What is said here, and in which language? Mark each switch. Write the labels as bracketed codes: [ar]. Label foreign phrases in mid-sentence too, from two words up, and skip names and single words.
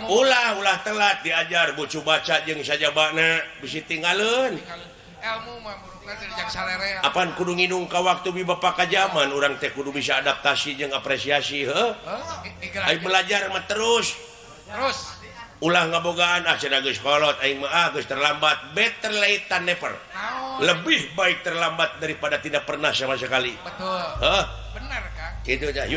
[su] Ulah telat diajar bucu baca jeung sajabana bisi tinggalun. Ilmu mah murugna teh jeung salerea. Apaan kudu nginung ka waktu bibapa ka zaman urang teh kudu bisa adaptasi jeung apresiasi heuh. Ai belajar mah terus. Ulah ngabogaan cenah geus kolot aing mah geus terlambat. [en] Better late than never. [id] Lebih baik terlambat daripada tidak pernah sama sekali. Betul. Benar Kang. [su] Kitu nya. Yuk.